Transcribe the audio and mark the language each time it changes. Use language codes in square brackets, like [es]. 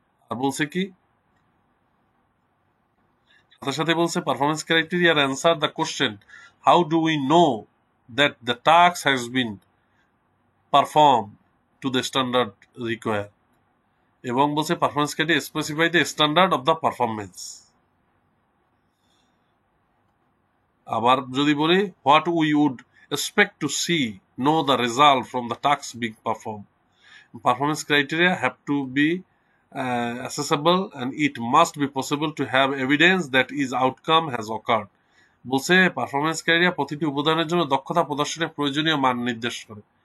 [bn] আর বলছে কি সাথে সাথে বলছে [en] Performance criteria answer the question how do we know that the task has been perform to the standard require. [bn] এবং বলছে [en] Performance criteria specify the standard of the performance. [bn] আবার যদি বলি [en] What we would expect to see know the result from the tasks being performed. Performance criteria have to be accessible and it must be possible to have evidence that is outcome has occurred. [bn] বলছে performance criteria প্রতিটি উপাদানের জন্য দক্ষতা প্রদর্শনের প্রয়োজনীয় মান নির্দেশ করে।